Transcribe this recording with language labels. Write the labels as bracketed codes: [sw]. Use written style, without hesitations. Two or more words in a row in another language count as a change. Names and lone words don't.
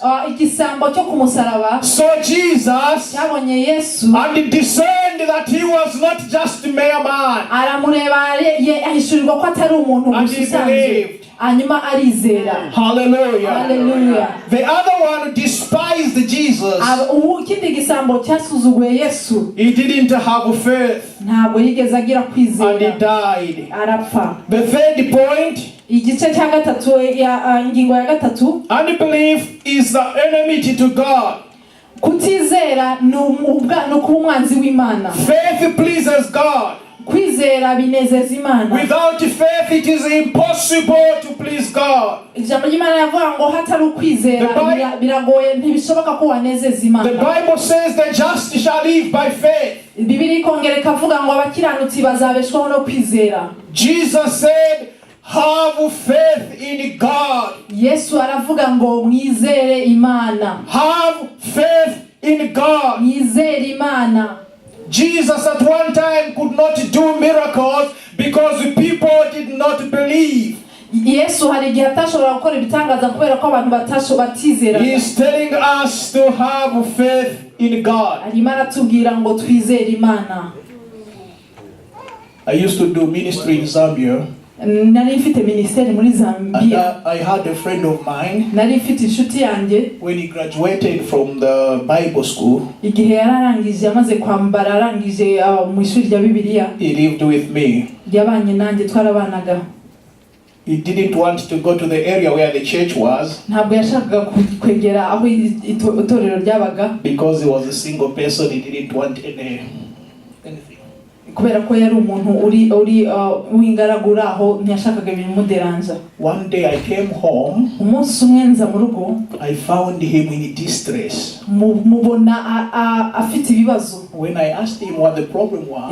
[rw] igisambo cyo ku musaraba [en] saw Jesus [rw] cyabonye Yesu [en] and discerned that he was not just a mere man. [rw] aramureba ahishurirwa ko atari umuntu [en] And he believed. [rw] hanyuma arizera. Hallelujah. Hallelujah. [en] The other one despised Jesus. [rw] ikindi gisambo cyasuzuguye Yesu [en] He didn't have faith [rw] ntabwo yigeze agira [en] and he [rw] kwizera, [en] died. [rw] arapfa. [en] The third point, [rw] igice cya gatatu ingingo ya gatatu, [en] unbelief is the enmity to God. [rw] kutizera ni ukuba umwanzi w'Imana. [en] Faith pleases God. [rw] kwizera binezeza Imana. [en] Without faith it is impossible to please God. [rw] ijambo ry'Imana yavuga ngo hatari ukwizera biragoye ntibishoboka ko wanezeza Imana. [en] The Bible says the just shall live by faith. [rw] Bibiliya ikongera ikavuga ngo abakiranutsi bazabeshwaho no kwizera. [en] Jesus said, have faith in God. [rw] Yesu aravuga ngo mwizere Imana. [en] Have faith in God. [rw] Mwizere Imana. [en] Jesus at one time could not do miracles because the people did not believe. [rw] Yesu hari igihe atashobora gukora ibitangaza kubera ko abantu batizera. [en] He is telling us to have faith in God. [rw] Arimo aratubwira ngo twizere Imana. [en] I used to do ministry in Zambia. [rw] Nari mfite ministeri muri Zambia. [en] I had a friend of mine. [rw] Nari mfite inshuti yanjye. [en] When he graduated from the Bible school. [rw] Igihe yararangije amaze kwambara arangije mu ishuri rya Bibiliya. [en] He lived with me. [rw] Yabanye nanjye twarabanaga. [en] He didn't want to go to the area where the church was. [rw] Ntabwo yashakaga kwegera aho itorero ryabaga. [en] Because he was a single person, he didn't want anything. [rw] Kubera ko yari umuntu uri wingaragura aho ntiyashakaga ibintu muderanja. [en] One day I came home. [rw] Umunsi umwe nza mu rugo. [en] I found him in distress. [rw] Mubona afite ibibazo. [en] When I asked him what the problem was,